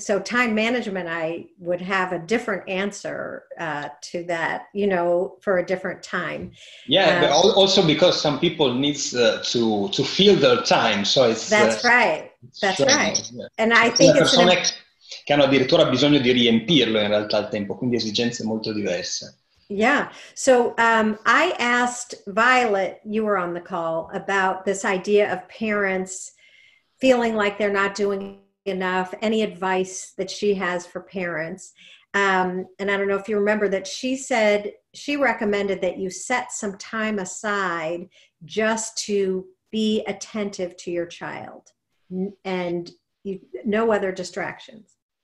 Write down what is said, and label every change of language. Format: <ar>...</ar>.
<en>So time management, I would have a different answer to that, for a different time. Yeah, but also because some people needs to fill their time, so it's that's right. That's strange. Right. Yeah. And I think it's</en> <it>persone che hanno addirittura bisogno di riempirlo in realtà il tempo, quindi esigenze molto diverse.</it> <en>Yeah. So I asked Violet, you were on the call, about this idea of parents feeling like they're not doing enough, any advice that she has for parents. And I don't know if you remember that she said she recommended that you set some time aside just to be attentive to your child and no other distractions.</en>